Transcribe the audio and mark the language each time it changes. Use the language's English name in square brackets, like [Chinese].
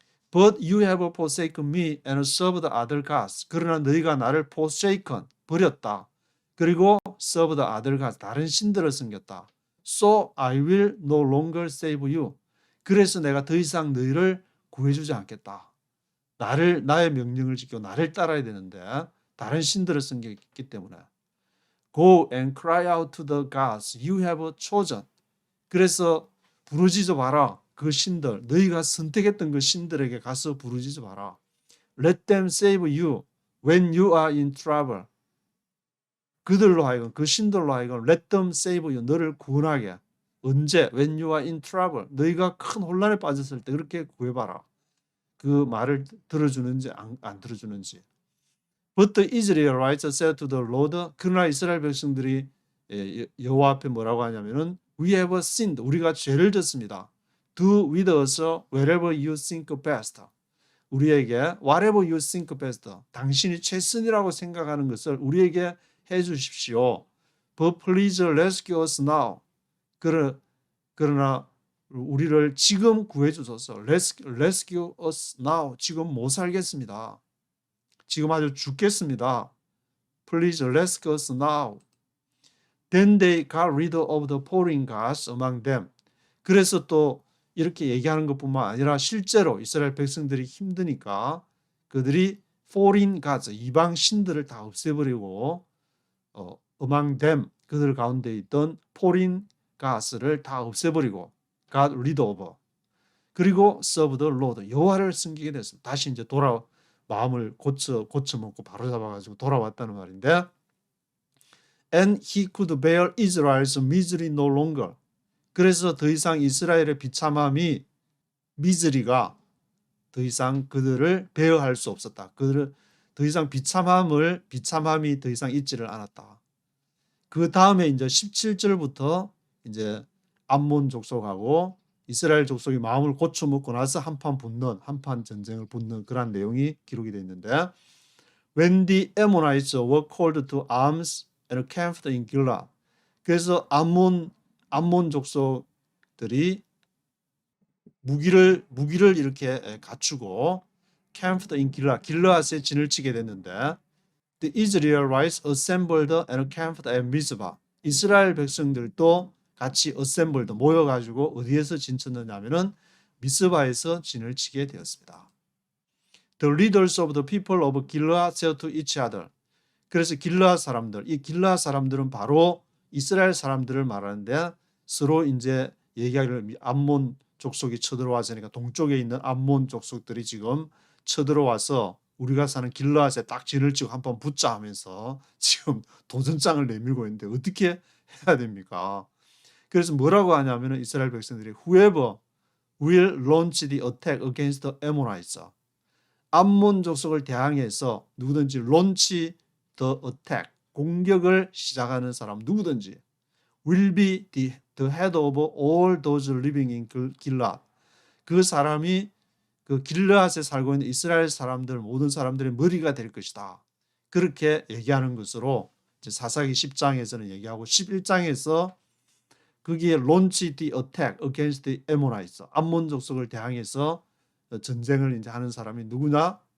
[English] But you have forsaken me and served other gods. [Korean] 그러나 너희가 나를 forsaken, 버렸다. 그리고 [English] served other gods, [Korean] 다른 신들을 섬겼다. [English] So I will no longer save you. [Korean] 그래서 내가 더 이상 너희를 구해주지 않겠다. 나의 명령을 지키고 나를 따라야 되는데 다른 신들을 섬겼기 때문에. [English] Go and cry out to the gods you have chosen. [Korean] 그래서 부르짖어 봐라. 그 신들, 너희가 선택했던 그 신들에게 가서 부르짖어 봐라. [English] Let them save you when you are in trouble. [Korean] 그들로 하여금, 그 신들로 하여금 [English] let them save you, [Korean] 너를 구원하게. 언제? [English] When you are in trouble. [Korean] 너희가 큰 혼란에 빠졌을 때 그렇게 구해봐라. 그 말을 들어주는지 안 들어주는지. [English] But the Israelites said to the Lord. [Korean] 그러나 이스라엘 백성들이 여호와 앞에 뭐라고 하냐면은 [English] We have sinned. [Korean] 우리가 죄를 졌습니다. [English] Do with us wherever you think best. [Korean] 우리에게 [English] whatever you think best. [Korean] 당신이 최선이라고 생각하는 것을 우리에게 해 주십시오. [English] But please rescue us now. [Korean] 그러나 우리를 지금 구해 주소서. [English] Rescue us now. [Korean] 지금 못 살겠습니다. 지금 아주 죽겠습니다. [English] Please rescue us now. Then they got rid of the foreign gods among them. [Korean] 그래서 또 이렇게 얘기하는 것뿐만 아니라 실제로 이스라엘 백성들이 힘드니까 그들이 [English] foreign gods, [Korean] 이방 신들을 다 없애버리고 [English] among them, [Korean] 그들 가운데 있던 foreign gods를 다 없애버리고 [English] got rid of. [Korean] 그리고 [English] serve the Lord, [Korean] 여호와를 섬기게 됐습니다. 다시 이제 마음을 고쳐먹고 바로잡아가지고 돌아왔다는 말인데 [English] And he could bear Israel's misery no longer. [Korean] 그래서 더 이상 이스라엘의 비참함이 미즈리가 더 이상 그들을 배어할 수 없었다. 그들을 더 이상 비참함이 더 이상 있지를 않았다. 그 다음에 이제 17절부터 이제 암몬 족속하고 이스라엘 족속이 마음을 고쳐먹고 나서 한판 전쟁을 붙는 그런 내용이 기록이 되어 있는데 [English] When the Ammonites were called to arms and camped in Gilead. [Korean] 그래서 암몬 족속들이 무기를 이렇게 갖추고 [English] camped in Gilead, [Korean] 길르앗에 진을 치게 됐는데 [English] the Israelites assembled and camped at Mizpah. [Korean] 이스라엘 백성들도 같이 assembled, 모여가지고 어디에서 진쳤느냐면은 미스바에서 진을 치게 되었습니다. [English] The leaders of the people of Gilead said to each other. [Korean] 그래서 길르앗 사람들, 이 길르앗 사람들은 바로 이스라엘 사람들을 말하는데 서로 이제 얘기하기를 암몬 족속이 쳐들어와서니까 동쪽에 있는 암몬 족속들이 지금 쳐들어와서 우리가 사는 길르앗에 딱 진을 치고 한번 붙자 하면서 지금 도전장을 내밀고 있는데 어떻게 해야 됩니까? 그래서 뭐라고 하냐면 이스라엘 백성들이 [English] Whoever will launch the attack against the Ammonites. [Korean] 암몬 족속을 대항해서 누구든지 [English] launch the attack, [Korean] 공격을 시작하는 사람 누구든지 [English] will be the head of all those living in Gilead. [Korean] 그 사람이 그 길르앗에 살고 있는 이스라엘 사람들 모든 사람들의 머리가 될 것이다. 그렇게 얘기하는 것으로 이제 사사기 10장에서는 얘기하고 11장에서 거기에 [English] launch the attack against the Ammonites, [Korean] 암몬 족속을 대항해서 전쟁을 이제 하는 사람이 누구냐?